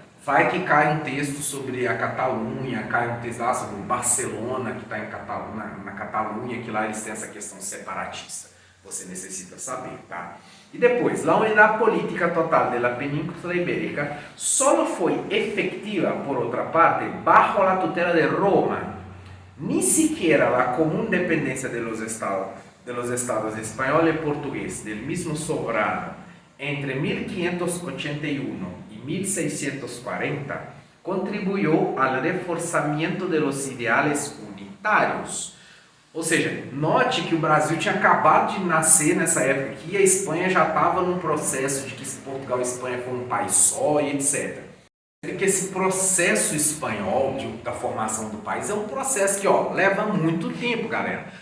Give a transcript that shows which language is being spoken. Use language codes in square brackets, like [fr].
[pt] Vai que cai um texto sobre a Catalunha, cai um texto lá sobre Barcelona, que está na Catalunha, que lá eles têm essa questão separatista. Você necessita saber, tá? E depois, a unidade política total da Península Ibérica só foi efetiva, por outra parte, [es] bajo a tutela de Roma. Ni siquiera la común dependencia de los estados español y portugués del mismo soberano entre 1581 y 1640 contribuyó al reforzamiento de los ideales unitarios. [pt] Ou seja, note que o Brasil tinha acabado de nascer nessa época aqui e a Espanha já estava num processo de que Portugal e Espanha foram um país só e etc. Que esse processo espanhol da formação do país é um processo que leva muito tempo, galera.